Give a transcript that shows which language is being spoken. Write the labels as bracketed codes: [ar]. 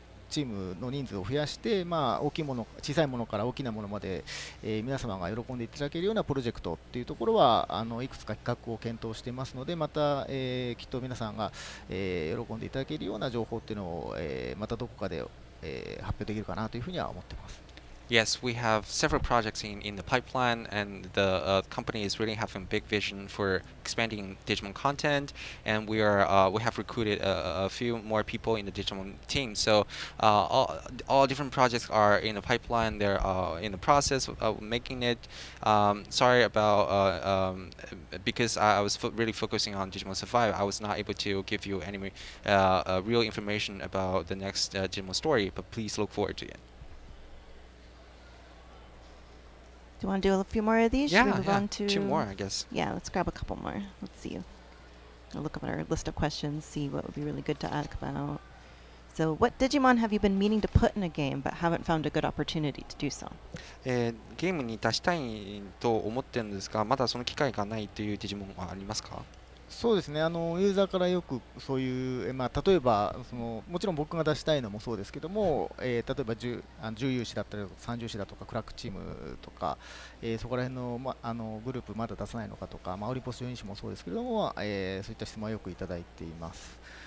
[ja] チームの人数を増やして、大きいもの、小さいものから大きなものまで、皆様が喜んでいただけるようなプロジェクトっていうところは、いくつか企画を検討していますので、また、きっと皆さんが、喜んでいただけるような情報っていうのを、またどこかで、発表できるかなというふうには思っています。 [en] Yes, we have several projects in the pipeline, and the company is really having a big vision for expanding Digimon content, and we have recruited a few more people in the Digimon team. So all different projects are in the pipeline. They're in the process of making it. Sorry about because I was really focusing on Digimon Survive. I was not able to give you any real information about the next Digimon story, but please look forward to it. Do you want to do a few more of these? Should we move on to 2 more, I guess. Yeah, let's grab a couple more. Let's see. I'll look up at our list of questions, see what would be really good to ask about. So, what Digimon have you been meaning to put in a game but haven't found a good opportunity to do so? [ja] ゲームに出したいと思ってるんですが、まだその機会がないというデジモンはありますか？そうですね、ユーザーからよくそういう、例えばもちろん僕が出したいのもそうですけども、例えば重有志だったり三重志だとかクラックチームとか、そこら辺の、グループまだ出さないのかとか、オリポス4因子もそうですけれども、そういった質問はよくいただいています。